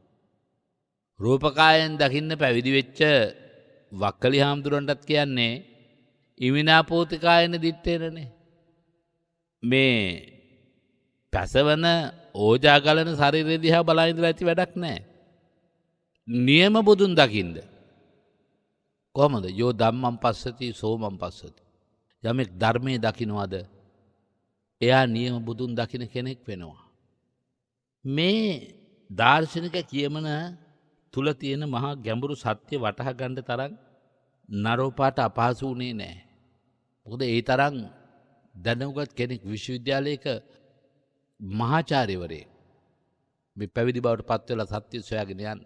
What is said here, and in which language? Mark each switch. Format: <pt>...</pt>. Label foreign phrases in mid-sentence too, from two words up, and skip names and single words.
<si>රූපකායෙන් දකින්න පැවිදි වෙච්ච වක්කලි හාමුදුරන්ටත් කියන්නේ</si> <pi>ඉමිනාපෝතිකායන දිත්තේනනේ.</pi> <si>මේ පැසවන ඕජාගලන ශරීරය දිහා බලා ඉඳලා ඇති වැඩක් නැහැ. නියම බුදුන් දකින්න. කොහමද?</si> <pi>යෝ ධම්මං පස්සති සෝමං පස්සති.</pi> <si>යමෙක් ධර්මයේ දකින්නවද එයා නියම බුදුන් දකින්න කෙනෙක් වෙනවා. මේ දාර්ශනික කියමන තුල තියෙන මහා ගැඹුරු සත්‍ය වටහා ගන්න තරම් නරෝපාට අපහසු වුණේ නැහැ. මොකද ඒ තරම් දැනුගත් කෙනෙක් විශ්වවිද්‍යාලයක මහාචාර්යවරයෙක් මේ පැවිදි බවට පත් වෙලා සත්‍ය සොයාගෙන යන්නේ.</si>